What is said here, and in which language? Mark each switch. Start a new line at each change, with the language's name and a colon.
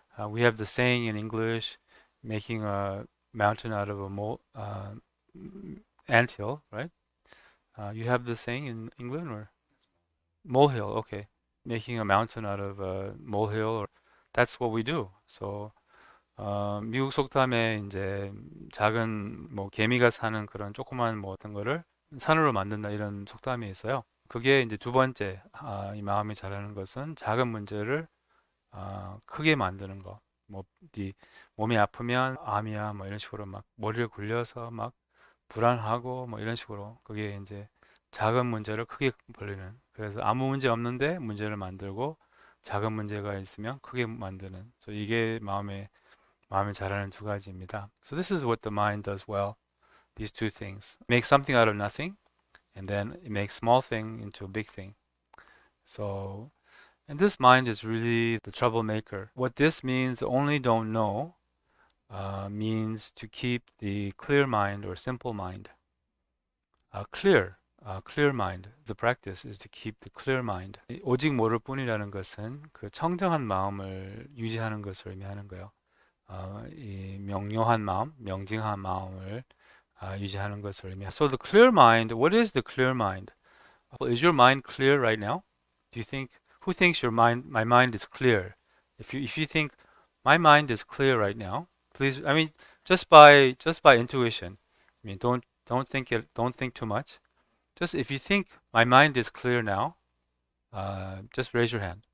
English: We have the saying in English, making a mountain out of a anthill, right? You have the saying in England, or molehill? Okay, making a mountain out of a molehill, or that's what we do.
Korean: So 미국 속담에 이제 작은 뭐 개미가 사는 그런 조그만 뭐 어떤 거를 산으로 만든다, 이런 속담이 있어요. 그게 이제 두 번째, 이 마음이 잘하는 것은 작은 문제를 크게 만드는 거. 뭐 네 몸이 아프면 암이야 뭐 이런 식으로 막 머리를 굴려서 막 불안하고 뭐 이런 식으로, 그게 이제 작은 문제를 크게 벌리는. 그래서 아무 문제 없는데 문제를 만들고, 작은 문제가 있으면 크게 만드는. So 이게 마음이 잘하는 두 가지입니다.
English: So this is what the mind does well. These two things. Make something out of nothing, and then it makes small thing into a big thing. So, and this mind is really the troublemaker. What this means, only don't know, means to keep the clear mind or simple mind. Clear mind. The practice is to keep the clear mind.
Korean: 오직 모를 뿐이라는 것은 그 청정한 마음을 유지하는 것을 의미하는 거예요. 이 명료한 마음, 명징한 마음을 유지하는 것을 의미해요.
English: So the clear mind, what is the clear mind? Is your mind clear right now? Do you think, who thinks my mind is clear? If you think my mind is clear right now, please, I mean, just by intuition. I mean, don't think too much. Just if you think my mind is clear now, just raise your hand.